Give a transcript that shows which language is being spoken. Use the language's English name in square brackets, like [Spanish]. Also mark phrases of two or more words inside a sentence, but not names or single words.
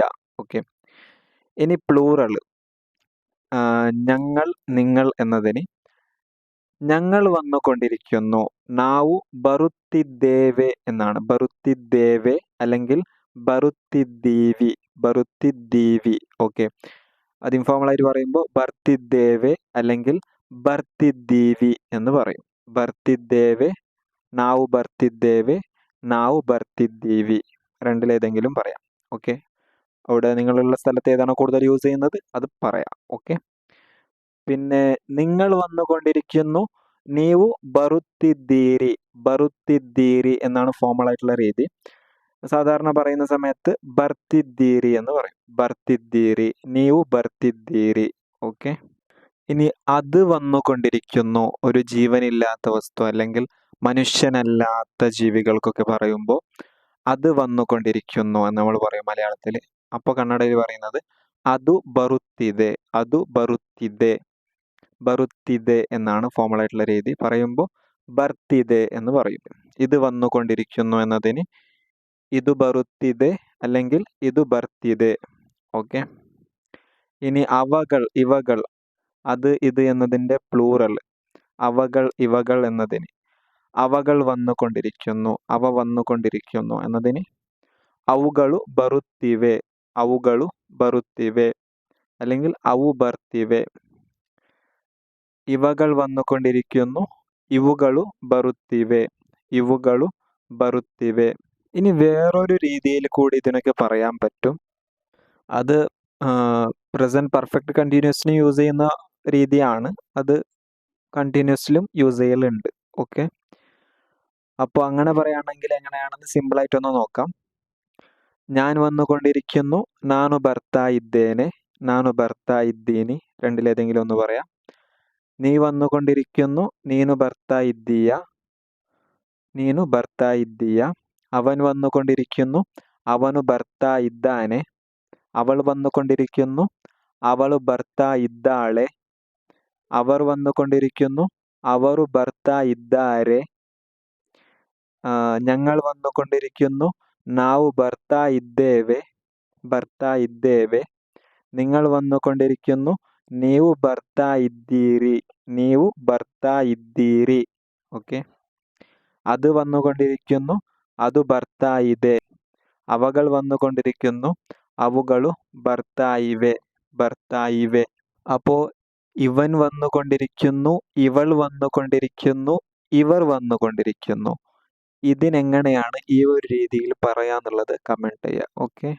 [Malayalam] ഓക്കെ, ഇനി പ്ലൂറൽ ഞങ്ങൾ, നിങ്ങൾ എന്നതിന് ഞങ്ങൾ വന്നുകൊണ്ടിരിക്കുന്നു, [Kannada] ನಾವು ಬರುತ್ತಿದ್ದೇವೆ [Malayalam] എന്നാണ്. [Kannada] ಬರುತ್ತಿದ್ದೇವೆ അല്ലെങ്കിൽ ಬರುತ್ತಿದ್ದೀವಿ, ಬರುತ್ತಿದ್ದೀವಿ. [Malayalam] ഓക്കെ, അത് ഇൻഫോർമൽ ആയിട്ട് പറയുമ്പോൾ ಬರ್ತಿದ್ದೇವೆ അല്ലെങ്കിൽ ಬರ್ತಿದ್ದೀವಿ എന്ന് പറയും. [Kannada] ಬರ್ತಿದ್ದೇವೆ, ನಾವು ಬರ್ತಿದ್ದೇವೆ, ನಾವು ಬರ್ತಿದ್ದೀವಿ. [Malayalam] രണ്ടിലേതെങ്കിലും പറയാം. ഓക്കെ, അവിടെ നിങ്ങളുള്ള സ്ഥലത്ത് ഏതാണോ കൂടുതൽ യൂസ് ചെയ്യുന്നത് അത് പറയാം. ഓക്കെ, പിന്നെ നിങ്ങൾ വന്നുകൊണ്ടിരിക്കുന്നു, [Kannada] ನೀವು ಬರುತ್ತಿದ್ದೀರಿ, ಬರುತ್ತಿದ್ದೀರಿ [Malayalam] എന്നാണ് ഫോർമൽ ആയിട്ടുള്ള രീതി. സാധാരണ പറയുന്ന സമയത്ത് ಬರ್ತಿದ್ದೀರಿ എന്ന് പറയും. [Kannada] ಬರ್ತಿದ್ದೀರಿ, ನೀವು ಬರ್ತಿದ್ದೀರಿ. [Malayalam] ഓക്കെ, ഇനി അത് വന്നുകൊണ്ടിരിക്കുന്നു ഒരു ജീവനില്ലാത്ത വസ്തു അല്ലെങ്കിൽ മനുഷ്യനല്ലാത്ത ജീവികൾക്കൊക്കെ പറയുമ്പോൾ അത് വന്നുകൊണ്ടിരിക്കുന്നു എന്ന് നമ്മൾ പറയും മലയാളത്തിൽ. അപ്പോൾ കന്നഡയിൽ പറയുന്നത് [Kannada] ಅದು ಬರುತ್ತಿದೆ, ಅದು ಬರುತ್ತಿದೆ, ಬರುತ್ತಿದೆ [Malayalam] എന്നാണ് ഫോർമൽ ആയിട്ടുള്ള രീതി. പറയുമ്പോൾ ಬರ್ತಿದೆ എന്ന് പറയും. ഇത് വന്നുകൊണ്ടിരിക്കുന്നു എന്നതിന് [Kannada] ಇದು ಬರುತ್ತಿದೆ [Malayalam] അല്ലെങ്കിൽ [Kannada] ಇದು ಬರ್ತಿದೆ. [Malayalam] ഓക്കെ, ഇനി അവകൾ, ഇവകൾ, അത്, ഇത് എന്നതിൻ്റെ പ്ലൂറൽ അവകൾ, ഇവകൾ എന്നതിന് അവകൾ വന്നുകൊണ്ടിരിക്കുന്നു, അവ വന്നുകൊണ്ടിരിക്കുന്നു എന്നതിന് [Kannada] ಅವುಗಳು ಬರುತ್ತಿವೆ, ಅವುಗಳು ಬರುತ್ತಿವೆ [Malayalam] അല്ലെങ്കിൽ [Kannada] ಅವು ಬರ್ತಿವೆ. [Malayalam] ഇവകൾ വന്നുകൊണ്ടിരിക്കുന്നു, [Kannada] ಇವುಗಳು ಬರುತ್ತಿವೆ, ಇವುಗಳು ಬರುತ್ತಿವೆ. [Malayalam] ഇനി വേറൊരു രീതിയിൽ കൂടി ഇതിനൊക്കെ പറയാൻ പറ്റും. അത് പ്രസന്റ് പെർഫെക്റ്റ് കണ്ടിന്യൂസിന് യൂസ് ചെയ്യുന്ന രീതിയാണ്. അത് കണ്ടിന്യൂസിലും യൂസ് ചെയ്യലുണ്ട്. ഓക്കെ, അപ്പോൾ അങ്ങനെ പറയുകയാണെങ്കിൽ എങ്ങനെയാണെന്ന് സിമ്പിളായിട്ടൊന്ന് നോക്കാം. ഞാൻ വന്നുകൊണ്ടിരിക്കുന്നു, [Kannada] ನಾನು ಬರ್ತಾ ಇದ್ದೇನೆ, ನಾನು ಬರ್ತಾ ಇದ್ದೀನಿ. [Malayalam] രണ്ടിലേതെങ്കിലും ഒന്ന് പറയാം. നീ വന്നുകൊണ്ടിരിക്കുന്നു, [Kannada] ನೀನು ಬರ್ತಾ ಇದ್ದೀಯ, ನೀನು ಬರ್ತಾ ಇದ್ದೀಯ. [Malayalam] അവൻ വന്നുകൊണ്ടിരിക്കുന്നു, [Kannada] ಅವನು ಬರ್ತಾ ಇದ್ದಾನೆ. [Malayalam] അവൾ വന്നുകൊണ്ടിരിക്കുന്നു, [Kannada] ಅವಳು ಬರ್ತಾ ಇದ್ದಾಳೆ. [Malayalam] അവർ വന്നുകൊണ്ടിരിക്കുന്നു, [Kannada] ಅವರು ಬರ್ತಾ ಇದ್ದಾರೆ. [Malayalam] ഞങ്ങൾ വന്നുകൊണ്ടിരിക്കുന്നു, [Kannada] ನಾವು ಬರ್ತಾ ಇದ್ದೇವೆ, ಬರ್ತಾ ಇದ್ದೇವೆ. [Malayalam] നിങ്ങൾ വന്നുകൊണ്ടിരിക്കുന്നു, [Kannada] ನೀವು ಬರ್ತಾ ಇದ್ದೀರಿ, ನೀವು ಬರ್ತಾ ಇದ್ದೀರಿ. [Malayalam] ഓക്കെ, അത് വന്നുകൊണ്ടിരിക്കുന്നു, [Kannada] ಅದು ಬರ್ತಾ ಇದೆ. [Malayalam] അവകൾ വന്നുകൊണ്ടിരിക്കുന്നു, [Kannada] ಅವುಗಳು ಬರ್ತಾ ಇವೆ, ಬರ್ತಾ ಇವೆ. [Malayalam] അപ്പോൾ ഇവൻ വന്നുകൊണ്ടിരിക്കുന്നു, ഇവൾ വന്നുകൊണ്ടിരിക്കുന്നു, ഇവർ വന്നുകൊണ്ടിരിക്കുന്നു. ഇതിനെങ്ങനെയാണ് ഈ ഒരു രീതിയിൽ പറയാന്നുള്ളത് കമൻറ്റ് ചെയ്യുക. ഓക്കെ.